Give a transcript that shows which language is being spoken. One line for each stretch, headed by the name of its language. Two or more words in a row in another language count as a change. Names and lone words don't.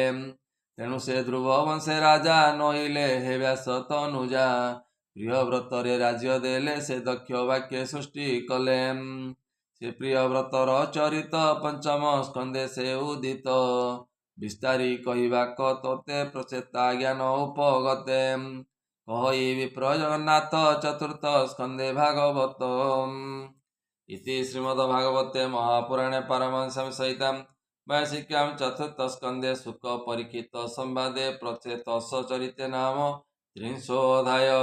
Odia: ତେଣୁ ସେ ଧ୍ରୁବ ବଂଶେ ରାଜା ନଇଲେ ହେ ବ୍ୟାସ ତନୁଜା। ପ୍ରିୟବ୍ରତରେ ରାଜ୍ୟ ଦେଲେ ସେ ଦକ୍ଷ ବାକ୍ୟେ ସୃଷ୍ଟି କଲେ। ସେ ପ୍ରିୟବ୍ରତର ଚରିତ ପଞ୍ଚମ ସ୍କନ୍ଧେ ସେ ଉଦିତ। ବିସ୍ତାରି କହିବା କ ତୋତେ ପ୍ରଚେତା ଜ୍ଞାନ ଉପଗତେ। କହି ବିପ୍ର ଜଗନ୍ନାଥ ଚତୁର୍ଥ ସ୍କନ୍ଧେ
Sanskrit: भागवतम् इति श्रीमद्भागवते महापुराणे पारमहंस्यां सहितं वैशिक्यां चतुर्थस्कन्धे शुकपरीक्षित संवादे प्रचेतस चरिते नाम त्रिंशोऽध्यायः।